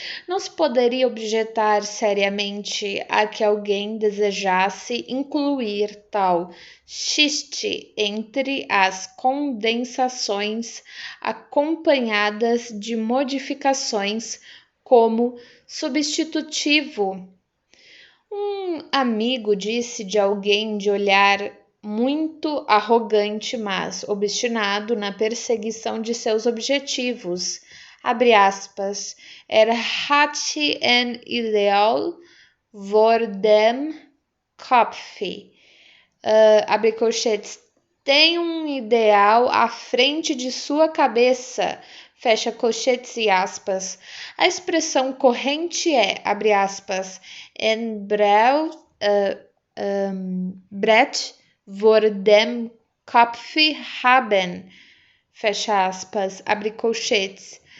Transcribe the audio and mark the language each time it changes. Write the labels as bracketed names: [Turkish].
[Portuguese] Não se poderia objetar seriamente a que alguém desejasse incluir tal xiste entre as condensações acompanhadas de modificações como substitutivo. Um amigo disse de alguém de olhar muito arrogante, mas obstinado na perseguição de seus objetivos. Abre aspas, [German] hat ein Ideal vor dem Kopf. [Portuguese] Abre colchetes, tem um ideal à frente de sua cabeça, fecha colchetes e aspas. A expressão corrente é, abre aspas, [German] en Brett vor dem Kopf haben, [Portuguese] fecha aspas, abre colchetes.